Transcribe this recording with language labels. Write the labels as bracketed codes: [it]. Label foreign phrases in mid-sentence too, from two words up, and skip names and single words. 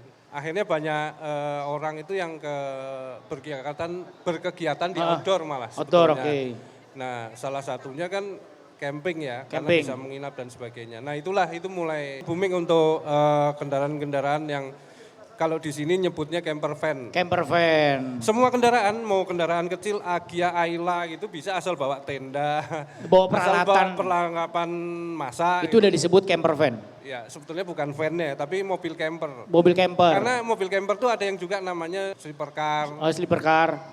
[id] Akhirnya banyak orang itu yang berkegiatan di outdoor malah outdoor, sebetulnya. oke. Nah, salah satunya kan camping ya, karena Camping. bisa menginap dan sebagainya. Nah, itu mulai booming untuk kendaraan-kendaraan yang kalau di sini nyebutnya [en] camper van. Camper van. [id] Semua kendaraan, mau kendaraan kecil, Agya, Ayla gitu bisa asal bawa tenda. Bawa asal peralatan. bawa perlengkapan masak. Itu udah disebut [en] camper van. [id] Ya sebetulnya bukan van-nya, tapi mobil camper. Mobil camper. Karena mobil camper tuh ada yang juga namanya [en] sleeper car. Sleeper car.